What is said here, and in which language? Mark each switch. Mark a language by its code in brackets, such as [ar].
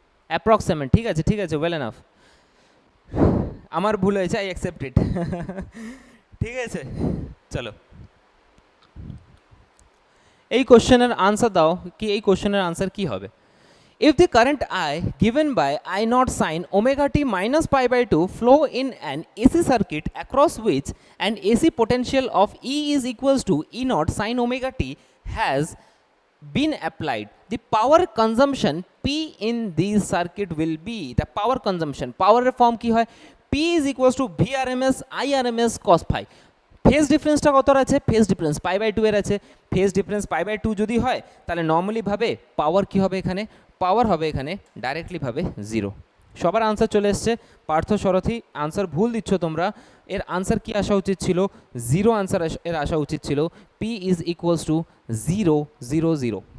[bn] Approximate, ঠিক আছে ঠিক আছে, ওয়েল এনাফ। আমার ভুল হয়েছে, [en] I accept it. [bn] ঠিক আছে, চলো এই কোশ্চেনের আনসার দাও, কি এই কোশ্চেনের আনসার কি হবে? [en] If the current I given by I naught sine omega t minus pi by 2 flow in an AC circuit across which an AC potential of E is equals to E naught sine omega t has been applied, the power consumption P in this circuit will be, the power consumption, power form [bn] কি হয়, [en] P is equals to VRMS IRMS cos phi। [bn] Phase ডিফারেন্সটা কত আছে? Phase difference pi by 2 এর আছে। Phase difference pi by 2 যদি হয় তাহলে নর্মালি ভাবে পাওয়ার কি হবে এখানে? পাওয়ার হবে এখানে ডাইরেক্টলি ভাবে 0। সবার আনসার চলে এসছে। পার্থ সারথী আনসার ভুল দিচ্ছ তোমরা, এর আনসার কি আসা উচিত ছিল? 0 আনসার এর আসা উচিত ছিল। P is equals to 0 0 0।